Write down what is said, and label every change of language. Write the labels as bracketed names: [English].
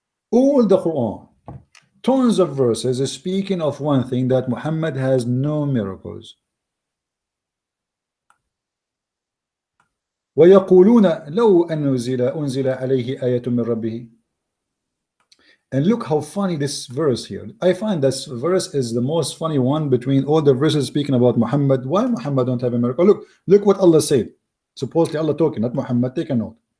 [English] All the Quran, tons of verses is speaking of one thing, that Muhammad has no miracles. [Arabic] ويقولون لو أنزل عليه آية من ربه. [English] And look how funny this verse here. I find this verse is the most funny one between all the verses speaking about Muhammad. Why Muhammad don't have a miracle? Look what Allah said. Supposedly Allah talking, not Muhammad. Take a note.